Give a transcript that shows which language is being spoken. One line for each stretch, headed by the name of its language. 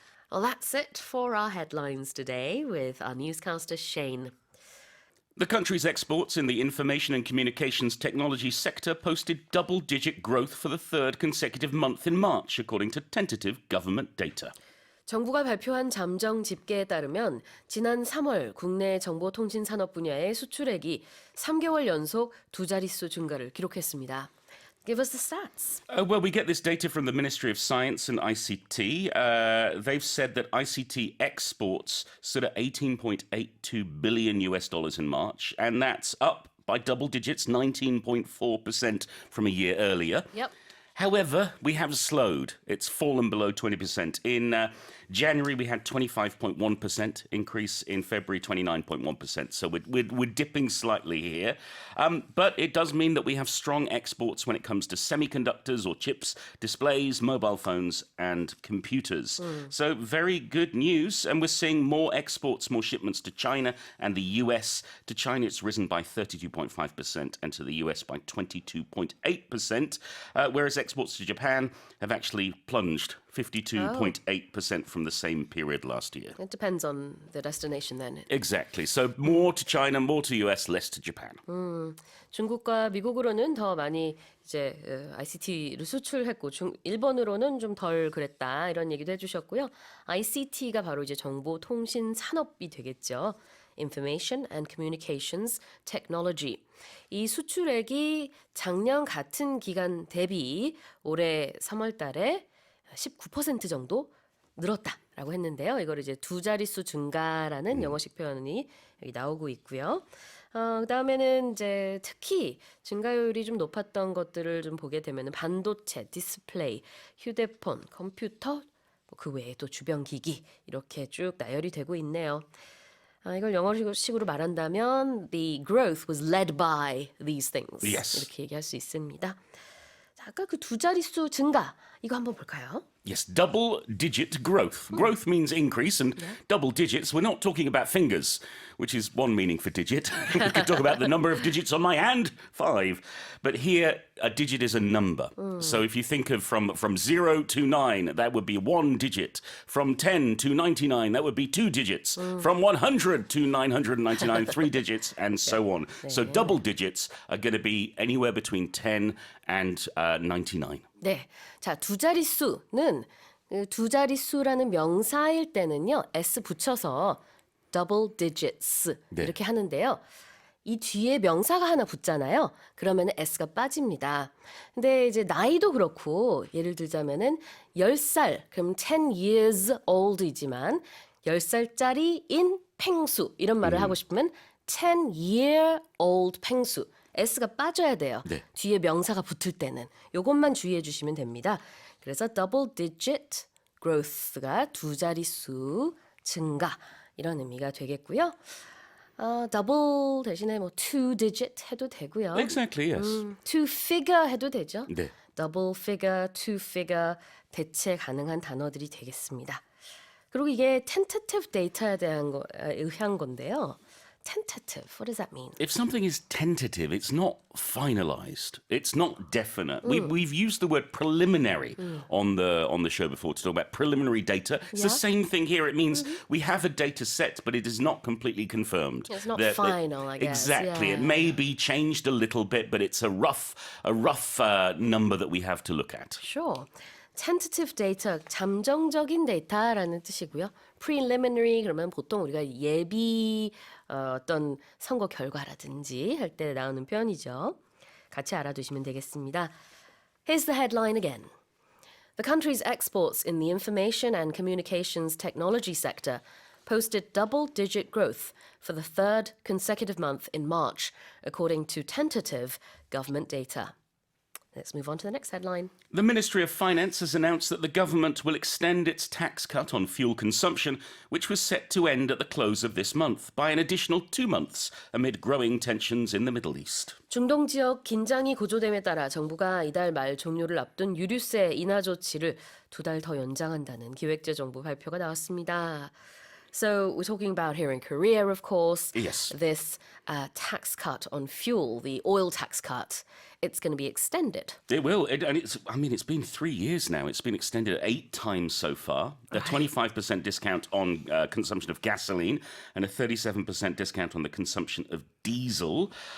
English: Well, that's it for our headlines today with our newscaster Shane. The country's exports in the information and communications technology sector posted double-digit growth for the third consecutive month in March, according to tentative government data.
Korean: 정부가 발표한 잠정 집계에 따르면 지난 3월 국내 정보통신 산업 분야의 수출액이 3개월 연속 두 자릿수 증가를 기록했습니다.
English: Give us the stats. Well, we get this data from the Ministry of Science and ICT. They've said that ICT exports stood at $18.82 billion in March, and that's up by double digits, 19.4% from a year earlier. Yep. However, we have slowed. It's fallen below 20%. In January, we had 25.1% increase. In February, 29.1%. So we're dipping slightly here. But it does mean that we have strong exports when it comes to semiconductors or chips, displays, mobile phones, and computers. So very good news. And we're seeing more exports, more shipments to China and the US. To China, it's risen by 32.5%, and to the US by 22.8%, whereas exports to Japan have actually plunged 52.8% from the same period last year. It depends on the destination then. Exactly. So more to China, more to US, less to Japan.
Korean: 중국과 미국으로는 더 많이 이제 ICT를 수출했고 일본으로는 좀 덜 그랬다 이런 얘기도 해주셨고요. ICT가 바로 이제 정보통신 산업이 되겠죠.
English: Information and Communications Technology.
Korean: 이 수출액이 작년 같은 기간 대비 올해 3월 달에 19% 정도 늘었다라고 했는데요. 이걸 이제 두 자릿수 증가라는 영어식 표현이 여기 나오고 있고요. 그다음에는 이제 특히 증가율이 좀 높았던 것들을 좀 보게 되면 반도체, 디스플레이, 휴대폰, 컴퓨터, 그 외에 또 주변 기기 이렇게 쭉 나열이 되고 있네요. 이걸 영어식으로 말한다면
English: the growth was led by these things. Yes.
Korean: 이렇게 얘기할 수 있습니다. 자, 아까 그 두 자릿수 증가 이거 한번 볼까요?
English: Yes, double-digit growth. Growth means increase, and double digits, we're not talking about fingers, which is one meaning for digit. We could talk about the number of digits on my hand, 5. But here, a digit is a number. So if you think of from 0 to 9, that would be 1 digit. From 10 to 99, that would be 2 digits. From 100 to 999, 3 digits, and so on. So double digits are going to be anywhere between 10 and 99.
Korean: 네, 자, 두 자릿수는 두 자릿수라는 명사일 때는요, s 붙여서
English: double digits
Korean: 이렇게 하는데요. 이 뒤에 명사가 하나 붙잖아요. 그러면 s가 빠집니다. 근데 이제 나이도 그렇고 예를 들자면은 10살, 그럼
English: 10 years old
Korean: 이지만 10살짜리인 펭수 이런 말을 하고 싶으면
English: 10 year old
Korean: 펭수. s가 빠져야 돼요. 네. 뒤에 명사가 붙을 때는 요것만 주의해 주시면 됩니다. 그래서
English: double digit growth
Korean: 가 두 자릿수 증가 이런 의미가 되겠고요. double 대신에 뭐
English: two digit
Korean: 해도 되고요.
English: Exactly, yes. two figure
Korean: 해도 되죠. 네.
English: double figure, two figure
Korean: 대체 가능한 단어들이 되겠습니다. 그리고 이게
English: tentative data
Korean: 에 대한 의한 건데요.
English: Tentative, what does that mean? If something is tentative, it's not finalized. It's not definite. We've used the word preliminary on the show before to talk about preliminary data. It's the same thing here. It means we have a data set, but it is not completely confirmed. It's not final, I guess. Exactly. Yeah. It may be changed a little bit, but it's a rough number that we have to look at. Sure. Tentative data,
Korean: 잠정적인 데이터라는 뜻이고요. Preliminary 그러면 보통 우리가 예비 어떤 선거 결과라든지 할 때 나오는 표현이죠. 같이 알아두시면 되겠습니다.
English: Here's the headline again. The country's exports in the information and communications technology sector posted double-digit growth for the third consecutive month in March, according to tentative government data. Let's move on to the next headline. The Ministry of Finance has announced that the government will extend its tax cut on fuel consumption, which was set to end at the close of this month, by an additional 2 months amid growing tensions in the Middle East.
Korean: 중동 지역 긴장이 고조됨에 따라 정부가 이달 말 종료를 앞둔 유류세 인하 조치를 2달 더 연장한다는 기획재정부 발표가 나왔습니다.
English: So we're talking about here in Korea, of course, Yes. this tax cut on fuel, the oil tax cut, it's going to be extended. It will. It's been 3 years now. It's been extended 8 times so far. A 25% discount on consumption of gasoline and a 37% discount on the consumption of diesel.